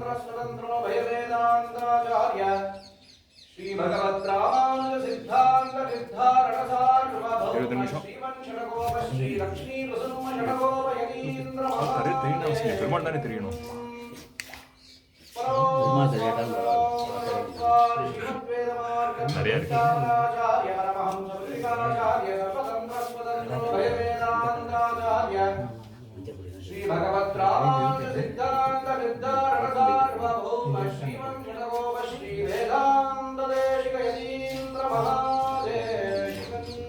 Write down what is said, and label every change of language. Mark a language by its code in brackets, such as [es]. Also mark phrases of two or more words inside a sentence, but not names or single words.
[sa] श्री भगवत रामानुज सिद्धांत श्री लक्ष्मी नृसिंह षडगोपयतीन्द्र महादेव [ta] பெருமாள் தானே தெரியணும். நிறைய இருக்கு. [sa] श्री भगवद्राज सिद्धांत विद्यारण सार्वभौम श्रीमं षडगोप श्री वेदांत देशिक यतीन्द्र महादेशिकं